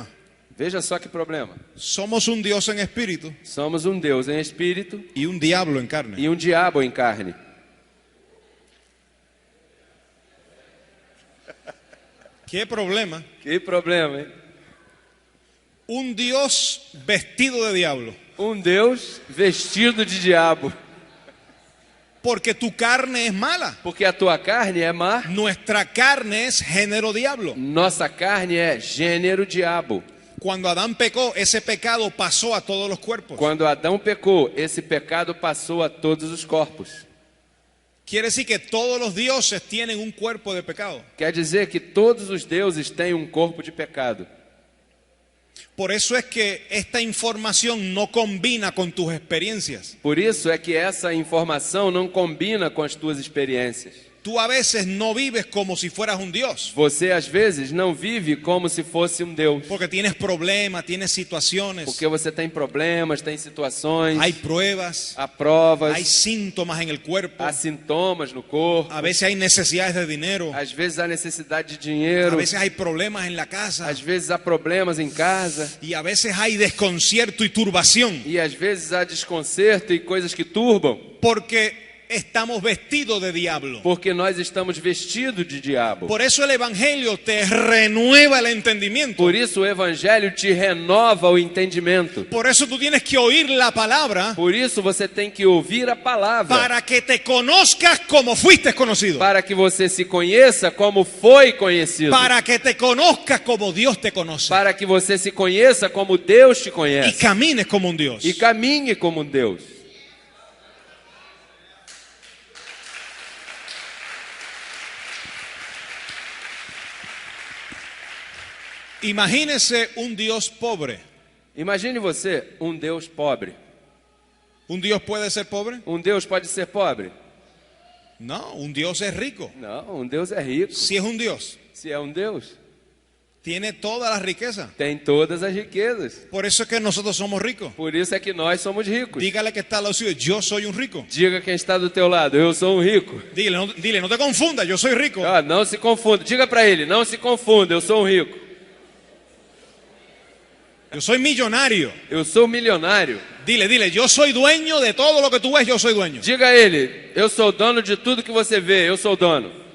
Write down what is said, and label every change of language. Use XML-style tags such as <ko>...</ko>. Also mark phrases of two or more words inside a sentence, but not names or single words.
<pt>Veja só que problema.</pt> <es>Somos un Dios en espíritu</es> <pt>Somos um Deus em espírito</pt> <es>y un diablo en carne.</es> <pt>e um diabo em carne.</pt> <es>¿Qué problema?</es> <pt>Que problema, hein?</pt> <es>Un Dios vestido de diablo.</es> <pt>Um Deus vestido de diabo.</pt> <es>Porque tu carne es mala.</es> <pt>Porque a tua carne é má.</pt> <es>Nuestra carne es género diablo.</es> <pt>Nossa carne é gênero diabo.</pt> <es>Cuando Adán pecó, ese pecado pasó a todos los cuerpos.</es> <pt>Quando Adão pecou, esse pecado passou a todos os corpos.</pt> <es>Quiere decir que todos los dioses tienen un cuerpo de pecado.</es> <pt>Quer dizer que todos os deuses têm um corpo de pecado.</pt> <es>Por eso es que esta información no combina con tus experiencias.</es> <pt>Por isso é que essa informação não combina com as tuas experiências.</pt> <es>Tú a veces no vives como si fueras un Dios.</es> <pt>Você às vezes não vive como se fosse um Deus.</pt> <es>Porque tienes problemas, tienes situaciones,</es> <pt>Porque você tem problemas, tem situações,</pt> <es>hay pruebas,</es> <pt>há provas,</pt> <es>hay síntomas en el cuerpo.</es> <pt>há sintomas no corpo.</pt> <es>A veces hay necesidades de dinero.</es> <pt>Às vezes há necessidade de</pt> <es>A</es> <pt>dinheiro.</pt> <es>veces hay problemas en la casa.</es> <pt>Às vezes há problemas em casa.</pt> <es>Y a veces hay desconcierto y turbación.</es> <pt>E às vezes há desconcerto e coisas que turbam.</pt> <es>Porque estamos vestidos de diablo.</es> <pt>Porque nós estamos vestidos de diabo.</pt> <es>Por eso el Evangelio te renueva el entendimiento.</es> <pt>Por isso o Evangelho te renova o entendimento.</pt> <es>Por eso tú tienes que oír la palabra</es> <pt>Por isso você tem que ouvir a palavra.</pt> <es>para que te conozcas como fuiste conocido.</es> <pt>Para que você se conheça como foi conhecido.</pt> <es>Para que te conozcas como Dios te conoce.</es> <pt>Para que você se conheça como Deus te</pt> <es>Y</es> <pt>conhece.</pt> <es>camines como un Dios.</es> <pt>E caminhe como um Deus.</pt> <es>Imagínese un Dios pobre.</es> <pt>Imagine você um Deus pobre.</pt> <es>¿Un Dios puede ser pobre?</es> <pt>Um Deus pode ser pobre?</pt> <es>No, un Dios es rico.</es> <pt>Não, um Deus é rico.</pt> <es>Si es un Dios,</es> <pt>Se é um Deus,</pt> <es>tiene toda la riqueza.</es> <pt>tem todas as riquezas.</pt> <es>Por eso es que nosotros somos ricos.</es> <pt>Por isso é que nós somos ricos.</pt> <es>Dígale que está al lado suyo, yo soy un rico.</es> <pt>Diga quem está do teu lado, eu sou um rico.</pt> <es>Dile, no te confundas, yo soy rico.</es> <pt>Ah, não se confunda. Diga para ele, não se confunda, eu sou um rico.</pt> <es>Yo soy millonario.</es> <pt>Eu sou milionário.</pt> <es>Dile, yo soy dueño de todo lo que tú ves, yo soy dueño.</es> <pt>Diga a ele, eu sou dono de tudo que você vê, eu sou dono.</pt>